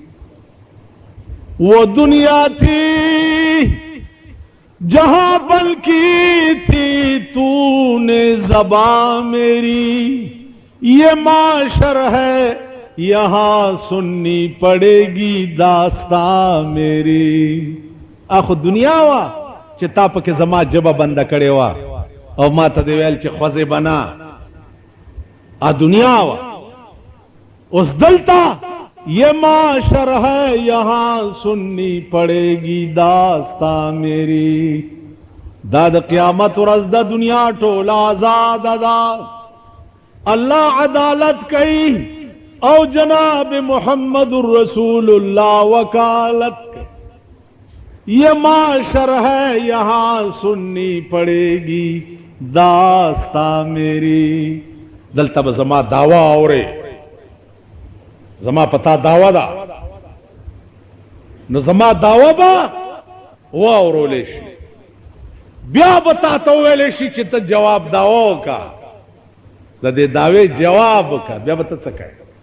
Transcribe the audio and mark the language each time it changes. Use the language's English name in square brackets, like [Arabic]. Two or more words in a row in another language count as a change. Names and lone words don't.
[Urdu] وہ دنیا تھی جہاں بن کی تھی تو نے زباں میری، یہ معاشر ہے یہاں سننی پڑے گی داستاں میری. [Pashto] اخو دنیا وا چې تا پکې زما جبه بنده کړې وا او ما ته دی ویل چې خوځې بنا، ا دنیا وا. اوس دلته [Urdu] یہ معاشر ہے یہاں سننی پڑے گی داستاں میری. [Pashto] دا د قیامت ورځ د دنیا ټول آزاد دا، اللہ عدالت کئی او جناب محمد رسول اللہ وکالت کئی. [Urdu] یہ معاشر ہے یہاں سننی پڑے گی داستاں میری. [Pashto] دلته به زما دعوی اورے، زما پتا دعوی دا، نو زما دعوی با واورولې شي، بیا به تا ته ویلی شي چې ته جواب دعوی وکړه، د دې دعوی جواب وکړه، بیا به ته څه کوې.